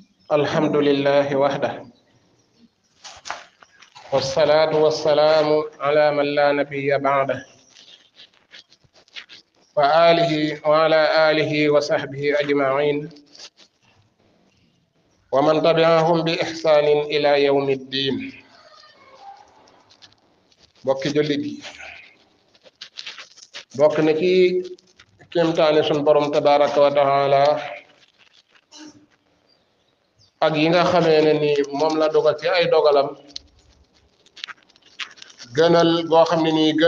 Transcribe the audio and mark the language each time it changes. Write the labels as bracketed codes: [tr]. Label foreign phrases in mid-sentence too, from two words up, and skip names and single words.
[ar] الحمد لله وحده والصلاة والسلام على من لا نبي بعده وعلى آله وصحبه أجمعين ومن تبعهم بإحسان إلى يوم الدين. [wo] bokki jullit yi bokk na ci kéemtaani sun borom [ar] تبارك وتعالى [wo] ak yi nga xamee ne ni moom la dogal ci ay dogalam gënal goo xam ne nii